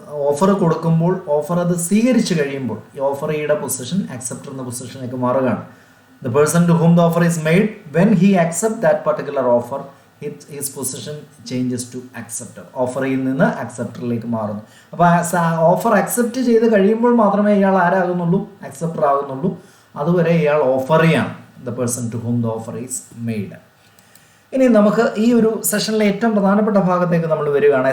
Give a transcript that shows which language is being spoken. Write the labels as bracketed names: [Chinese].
[Malayalam] Offer കൊടുക്കുമ്പോൾ, offer അത് സ്വീകരിച്ചു കഴിയുമ്പോൾ ഈ ഓഫറിയുടെ പൊസിഷൻ അക്സെപ്റ്റർ എന്ന പൊസിഷനിലേക്ക് മാറുകയാണ്. [English] The person to whom the offer is made, when he accepts that particular offer, his position changes to acceptor. [Malayalam] ഓഫറിൽ നിന്ന് അക്സെപ്റ്ററിലേക്ക് മാറുന്നു. അപ്പോൾ ഓഫർ അക്സെപ്റ്റ് ചെയ്ത് കഴിയുമ്പോൾ മാത്രമേ ഇയാൾ ആരാകുന്നുള്ളൂ, അക്സെപ്റ്റർ ആകുന്നുള്ളൂ. അതുവരെ ഇയാൾ ഓഫറിയാണ്. [English] The person to whom the offer is made. [Malayalam] ഇനി നമുക്ക് ഈ ഒരു സെഷനിലെ ഏറ്റവും പ്രധാനപ്പെട്ട ഭാഗത്തേക്ക് നമ്മൾ വരികയാണ്.